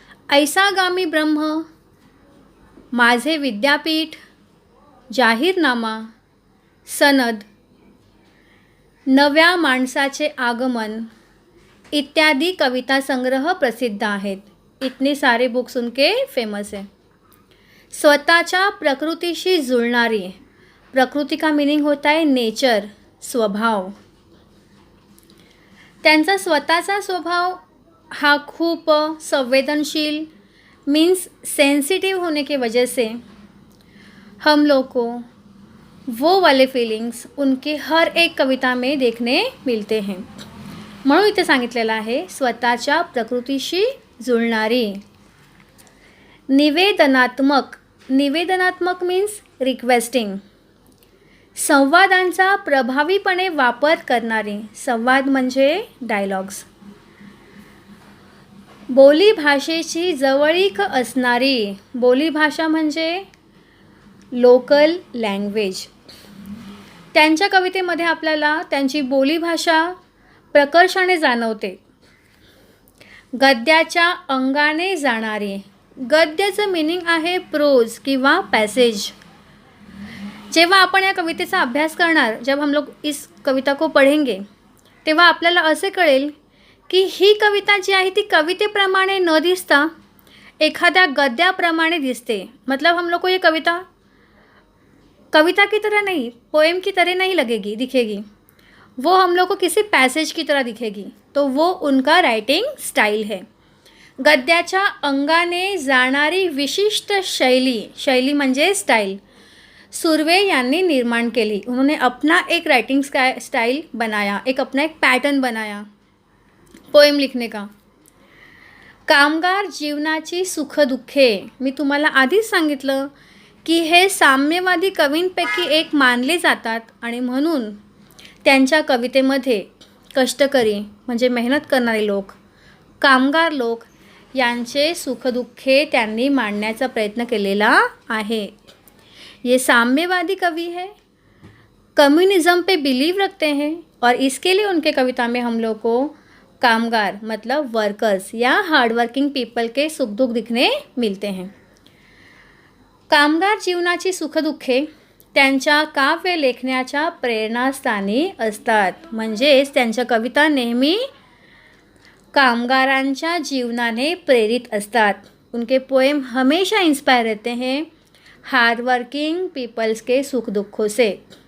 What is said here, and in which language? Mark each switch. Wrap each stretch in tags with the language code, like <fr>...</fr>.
<mr>ऐसागामी ब्रह्म, माझे विद्यापीठ, जाहीरनामा, सनद, नव्या माणसाचे आगमन, इत्यादि कविता संग्रह प्रसिद्ध आहेत.</mr> <hi>इतने सारे बुक्स उनके फेमस है.</hi> <mr>स्वतःच्या प्रकृतीशी जुळणारी.</mr> <hi>प्रकृती का मीनिंग होता है नेचर, स्वभाव.</hi> <mr>त्यांचा स्वतःचा स्वभाव हा खूप संवेदनशील</mr> <hi>मीन्स सेंसिटिव होने की वजह से हम लोग को वो वाले फीलिंग्स उनके हर एक कविता में देखने मिलते हैं.</hi> <mr>म्हणून इथे सांगितलेलं आहे स्वतःच्या प्रकृतीशी जुळणारी. निवेदनात्मक.</mr> <en>निवेदनात्मक means requesting.</en> <mr>संवादांचा प्रभावीपणे वापर करणारी. संवाद म्हणजे डायलॉग्स. बोलीभाषेची जवळीक असणारी. बोलीभाषा म्हणजे लोकल लँग्वेज. त्यांच्या कवितेमध्ये आपल्याला त्यांची बोलीभाषा प्रकर्षाने जाणवते. गद्याच्या अंगाने जाणारी. गद्याचं मीनिंग आहे प्रोज किंवा पॅसेज. जेव्हा आपण या कवितेचा अभ्यास करणार,</mr> <hi>जब हम लोग इस कविता को पढ़ेंगे,</hi> <mr>तेव्हा आपल्याला असे कळेल की ही कविता जी आहे ती कवितेप्रमाणे न दिसता एखाद्या गद्याप्रमाणे दिसते.</mr> <hi>मतलब हम लोग को ये कविता की तरह नहीं, पोएम की तरह नहीं लगेगी, दिखेगी. वो हम लोग को किसी पैसेज की तरह दिखेगी. तो वो उनका राइटिंग स्टाइल है.</hi> <mr>गद्याच्या अंगाने जाणारी विशिष्ट शैली. शैली म्हणजे स्टाइल सुर्वे यांनी निर्माण केली.</mr> <hi>उन्होंने अपना एक राइटिंग स्टाइल बनाया, एक अपना एक पैटर्न बनाया पोएम लिखने का.</hi> <mr>कामगार जीवनाची सुखदुःखे. मी तुम्हाला आधीच सांगितलं की हे साम्यवादी कवींपैकी एक मानले जातात आणि म्हणून त्यांच्या कवितेमध्ये कष्टकरी म्हणजे मेहनत करणारे लोक, कामगार लोक यांचे सुखदुःखे त्यांनी मांडण्याचा प्रयत्न केलेला आहे.</mr> <hi>ये साम्यवादी कवि है, कम्युनिज़्म पे बिलीव रखते हैं और इसके लिए उनके कविता में हम लोग को कामगार मतलब वर्कर्स या हार्डवर्किंग पीपल के सुख दुःख दिखने मिलते हैं.</hi> <mr>कामगार जीवनाची सुखदुःखे त्यांच्या काव्य लेखनाच्या प्रेरणास्थानी असतात. म्हणजेच त्यांच्या कविता नेहमी कामगारांच्या जीवनाने प्रेरित असतात.</mr> <hi>उनके पोएम हमेशा इंस्पायर रहते हैं हार्डवर्किंग पीपल्स के सुख दुःखों से.</hi>